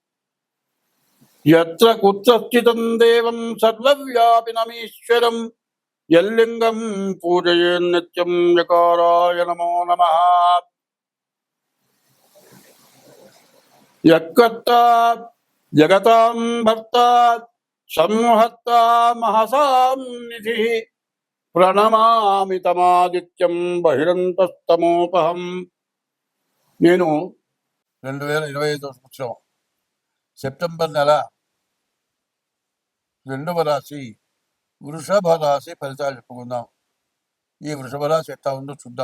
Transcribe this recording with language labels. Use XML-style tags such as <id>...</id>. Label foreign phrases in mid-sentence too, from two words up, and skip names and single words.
<sa>यत्र कुत्र स्थितं देवं सर्वव्यापिनमीश्वरं यल्लिङ्गं पूजयेन्नित्यं यकाराय नमो नमः। यत्कर्ता जगतां भर्ता संहर्ता महसां निधिः ప్రణమామి తమాదిత్యం బహిరంతస్తమోపహం.</sa> <te>నేను 2025 సంవత్సరం సెప్టెంబర్ నెల 2వ రాశి వృషభ రాశి ఫలితాలు చెప్పుకుందాం. ఈ వృషభ రాశి ఎట్లా ఉందో చూద్దాం.</te>